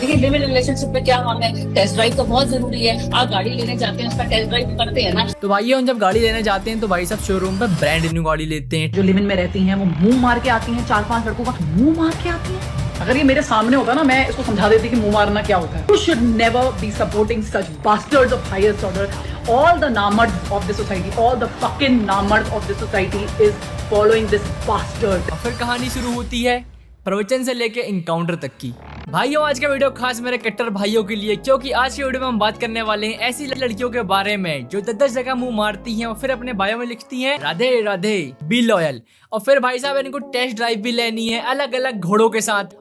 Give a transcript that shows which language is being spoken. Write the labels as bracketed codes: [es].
[hi] देखिए live in relationship में क्या हम है, टेस्ट ड्राइव तो बहुत जरूरी है। आप गाड़ी लेने जाते हैं उसका टेस्ट ड्राइव करते हैं ना। तो भाई हम जब गाड़ी लेने जाते हैं तो भाई सब शोरूम पे ब्रांड न्यू गाड़ी लेते हैं। जो लिव इन में रहती हैं वो मुंह मार के आती हैं, 4-5 लड़कों का मुंह मार के आती हैं। अगर ये मेरे सामने होता ना, मैं इसको समझा देती कि मुंह मारना क्या होता है। [en] You should never be supporting such bastards of highest order. All the namards of this society, all the fucking namards of this society is following this bastard. [hi] और फिर कहानी शुरू होती है प्रवचन से लेके इनकाउंटर तक की। भाइयों आज का वीडियो खास मेरे कट्टर भाइयों के लिए, क्योंकि आज के वीडियो में हम बात करने वाले हैं ऐसी लड़कियों के बारे में जो 10 जगह मुंह मारती हैं और फिर अपने बायो में लिखती हैं राधे राधे बी लॉयल। और फिर भाई साहब इनको टेस्ट ड्राइव भी लेनी है अलग अलग घोड़ों के साथ।